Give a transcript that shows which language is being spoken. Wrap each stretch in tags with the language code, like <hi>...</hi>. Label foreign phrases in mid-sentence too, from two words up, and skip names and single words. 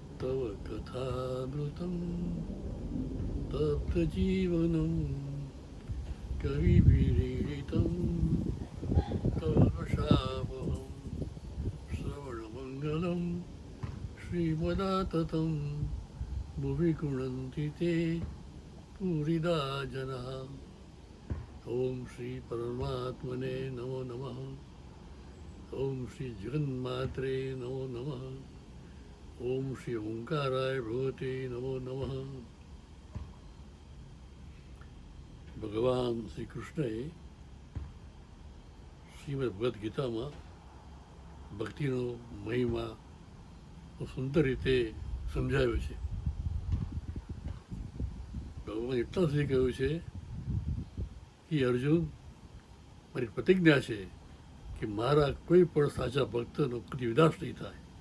<sa>तव कथामृतं तप्तजीवनं कविभिरीडितं कल्मषापहं श्रवणमङ्गलं श्रीमदाततं भुवि गृह्णन्ति ते पूरिदा जनाः। ओम श्री परमात्मने नमो नमः। ओम श्री जगन्मात्रे नमो नमः। ओम श्री ओंकाराय भगवते नमो नमः।</sa> <gu>ભગવાન શ્રી કૃષ્ણએ શ્રીમદ ભગવદ્ ગીતામાં ભક્તિનો મહિમા સુંદર રીતે સમજાવ્યો છે. ભગવાન એટલા સુધી કહ્યું છે કે અર્જુન, મારી પ્રતિજ્ઞા છે કે મારા કોઈ પણ સાચા ભક્તનો કદી વિનાશ નહીં થાય.</gu>